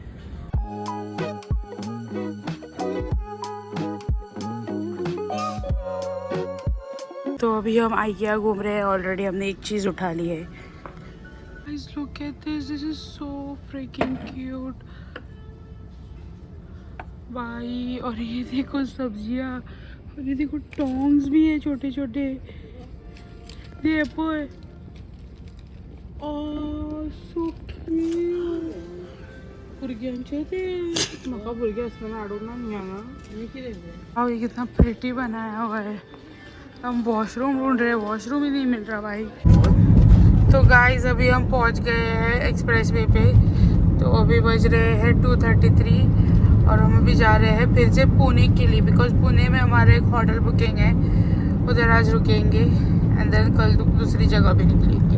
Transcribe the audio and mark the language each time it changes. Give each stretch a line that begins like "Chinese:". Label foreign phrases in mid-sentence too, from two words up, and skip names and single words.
Hindi: तो अभी हम आइकिया घूम रहे हैं। ऑलरेडी हमने एक चीज़ उठा ली है।
English: Guys, look at this. This is so freaking cute.
Hindi: भाई, और ये देखो सब्जियाँ, और ये देखो टोंग्स भी है छोटे छोटे। देखो
English: so cute.
Konkani: भुरग्यांचे ते म्हाका भुरगे आसतना हाडूंक ना हांगा।
Hindi: और ये कितना प्रिटी बनाया हुआ है। हम वॉशरूम ढूंढ रहे हैं, वॉशरूम ही नहीं मिल रहा भाई। तो गाइस अभी हम पहुंच गए हैं एक्सप्रेस वे पे। तो अभी बज रहे हैं 2:33 और हम अभी जा रहे हैं फिर से पुणे के लिए, बिकॉज पुणे में हमारे एक
English: hotel booking
Hindi: है, उधर आज रुकेंगे
English: and then
Hindi: कल दूसरी जगह भी निकलेंगे।